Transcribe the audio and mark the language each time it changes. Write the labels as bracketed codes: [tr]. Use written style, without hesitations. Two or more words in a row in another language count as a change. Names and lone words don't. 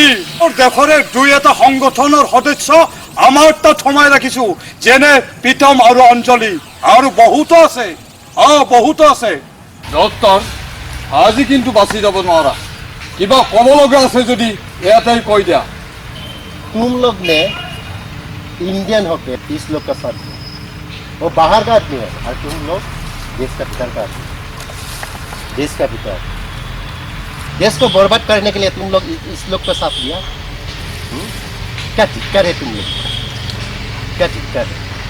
[as] তোৰ দেশৰে দুই এটা সংগঠনৰ সদস্য আমাৰ তাত সোমাই ৰাখিছো, যেনে প্ৰীতম আৰু অঞ্জলি, আৰু বহুতো আছে, বহুতো আছে। ডক্টৰ, আজি কিন্তু বাচি যাব নোৱাৰা। কিবা ক'ব লগা আছে যদি ইয়াতেই কৈ দিয়া। [hi] तुम लोग ने इंडियन होके 30 लोग का साथ दिया, वो बाहर का आदमी है और तुम लोग देश का भीतर का आदमी, देश का भीतर। देश को बर्बाद करने के लिए तुम लोग इस लोग का साथ दिया। क्या धिक्कार है तुम लोग, क्या धिक्कार है।